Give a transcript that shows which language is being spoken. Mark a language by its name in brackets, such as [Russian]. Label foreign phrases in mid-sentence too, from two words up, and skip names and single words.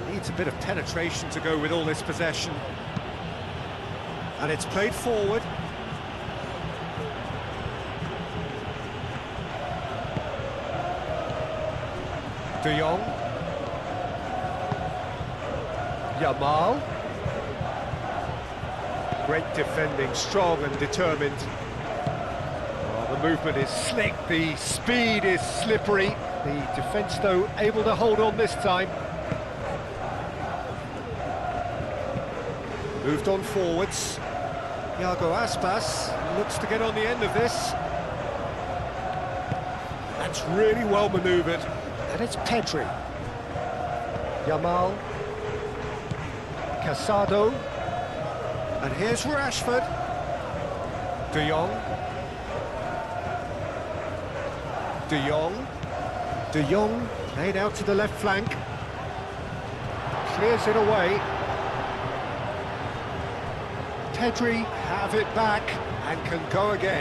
[English] a bit of penetration to go with all this possession. And it's played forward. De Jong. Yamal. Great defending, strong and determined. Oh, the movement is slick, the speed is slippery. The defence, though, able to hold on this time. Moved on forwards. Iago Aspas looks to get on the end of this. That's really well manoeuvred. And it's Pedri. Yamal. Casado. And here's Rashford. De Jong. De Jong. De Jong laid out to the left flank. Clears it away. Pedri have it back and can go again.